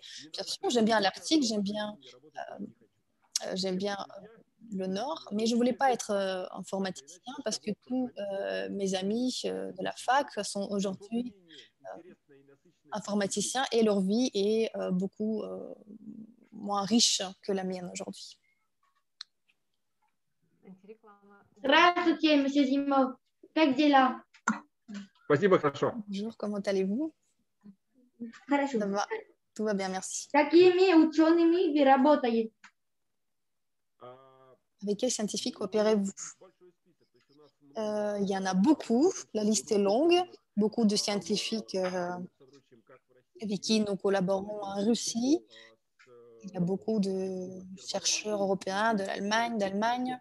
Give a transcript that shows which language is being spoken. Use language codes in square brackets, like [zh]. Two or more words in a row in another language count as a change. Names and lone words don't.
[fr] Bien sûr, j'aime bien l'Arctique, j'aime bien le Nord, mais je ne voulais pas être informaticien parce que tous mes amis de la fac sont aujourd'hui informaticiens et leur vie est beaucoup moins riche que la mienne aujourd'hui. [ru] Здравствуйте, monsieur Zimov. Как дела? Спасибо, хорошо. [fr] Bonjour, comment allez-vous? [ru] Хорошо. [fr] Tout va bien, merci. [ru] Какими учеными вы работаете? [fr] Avec quels scientifiques coopérez-vous? Il y en a beaucoup, la liste est longue, beaucoup de scientifiques avec qui nous collaborons en Russie. Il y a beaucoup de chercheurs européens de d'Allemagne.